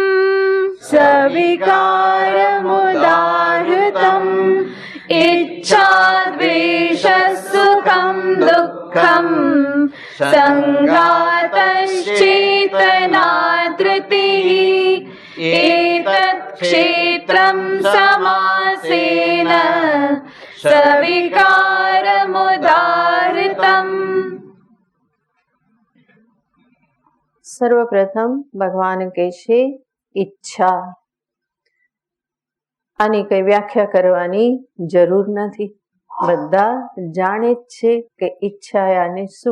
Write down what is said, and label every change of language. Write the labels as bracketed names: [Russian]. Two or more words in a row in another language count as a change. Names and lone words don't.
[Sanskrit] सविकारमुदाहृतम् इच्छा द्वेष सुखं दुःखं संघातश्चेतना धृतिः एतत् क्षेत्रं समासेन सविकारमुदाहृतम्। [Gujarati] સર્વપ્રથમ ભગવાન કહે છે ઈચ્છા. આની કઈ વ્યાખ્યા કરવાની જરૂર નથી, બધા જાણે જ છે કે ઈચ્છા આને શું.